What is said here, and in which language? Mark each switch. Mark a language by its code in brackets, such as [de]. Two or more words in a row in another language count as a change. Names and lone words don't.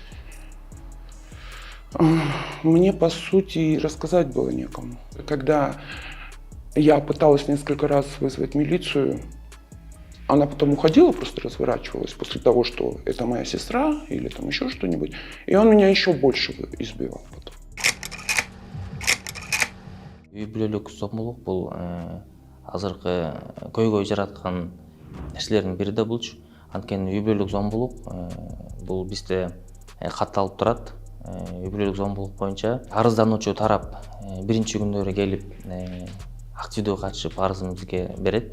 [ru] Мне, по сути, рассказать было некому. Когда я пыталась несколько раз вызвать милицию, она потом уходила, просто разворачивалась после того, что это моя сестра или там еще что-нибудь. И он меня еще больше избивал потом. [ky] Үй бүлөлүк зомбулук бул азыркы көйгөй жараткан нерселердин бири да булчу. Анткени үй бүлөлүк зомбулук бул бизде катталып турат. Үй бүлөлүк зомбулук боюнча арыздануучу тарап биринчи күндөрү келип активдүү катышып арызын бизге берет.